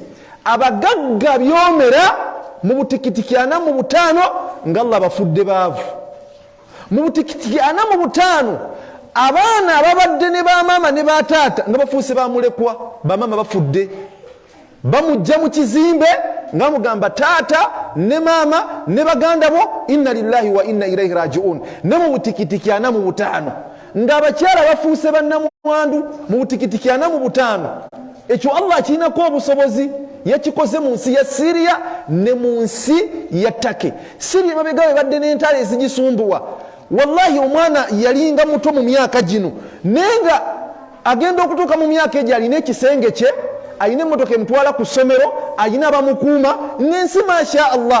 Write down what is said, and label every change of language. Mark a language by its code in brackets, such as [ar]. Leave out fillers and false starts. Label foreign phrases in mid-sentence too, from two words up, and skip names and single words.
[lg] Abagagga byomera mu butikitiki 45 nga Allah bafudde baavu. Mu butikitiki 45 abaana ababadde ne bamaama ne bataata nga bafuuse bamulekwa, bamaama bafudde. Bamujja mu kizimbe nga mugamba taata ne maama ne baganda bo, [ar] إنا لله وإنا إليه راجعون. [lg] Ne mu butikitiki 45 nga abakyala bafuuse bannamwandu mu butikitiki 45. Ekyo Allah kirinako obusobozi, yakikoze mu nsi ya Syria ne mu nsi ya Take. Syria mabega we badde n'entalo ezigisumbuwa. Wallahi omwana yalinga muto mu myaka gino, nenga agenda okutuuka mu myaka egyo alina ekisenge kye, ayina emmotoka emutwala ku ssomero, ayina abamukuuma, n'ensi [ar] ما شاء الله.